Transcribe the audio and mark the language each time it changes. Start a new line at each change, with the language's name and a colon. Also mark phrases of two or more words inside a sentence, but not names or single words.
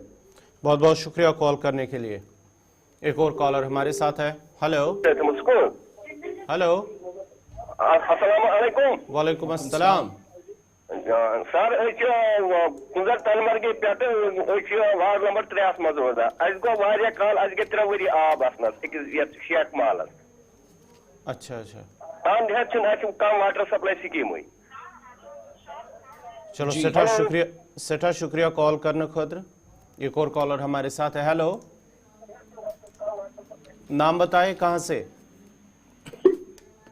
Hindi: बहुत बहुत शुक्रिया कॉल करने के लिए। एक और कॉलर हमारे साथ है। हेलो हेलो,
Arabic: السلام عليكم. وعليكم السلام.
Kashmiri: सर कुंजर तलमर्गी पे
English: ward number
Kashmiri: 3 मज रोजान गो वारिया काल 3 वरी आब आसनस शेख महलस।
Hindi: अच्छा अच्छा,
English: कम water supply scheme.
Hindi: चलो सेठा शुक्रिया कॉल करने खातिर। एक और कॉलर हमारे साथ है। हेलो, नाम बताएं कहां से? हेलो